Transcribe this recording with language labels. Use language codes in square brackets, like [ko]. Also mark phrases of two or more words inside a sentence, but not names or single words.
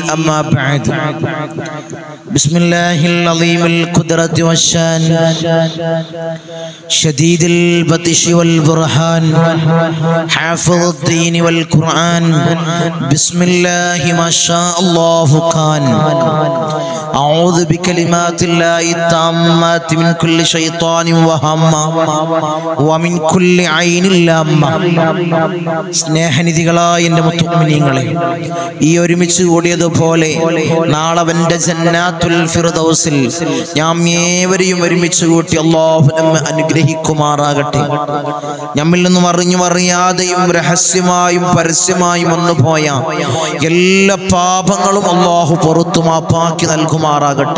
[ar] أما بعد، بسم الله العظيم القدرة والشان، شديد البطش والبرهان، حافظ الدين والقرآن، بسم الله ما شاء الله كان. أعوذ بكلمات الله التامات من كل شيطان وهمة ومن كل عين لامة. [ml] സ്നേഹനിധികളായ എൻ്റെ മുത്തുമിനീങ്ങളെ, ഈ ഒരുമിച്ച് കൂടിയതുപോലെ നാളെ അവൻ്റെ ജന്നാത്തുൽ ഫിർദൗസിൽ നാം ഏവരെയും ഒരുമിച്ച് കൂട്ടി അല്ലാഹു നമ്മെ അനുഗ്രഹിക്കുമാറാകട്ടെ. നമ്മിൽ നിന്നും അറിഞ്ഞും അറിയാതെയും രഹസ്യമായും പരസ്യമായും വന്നുപോയ എല്ലാ പാപങ്ങളും അല്ലാഹു പുറത്തു മാപ്പാക്കി നൽകുമാറാകട്ടെ.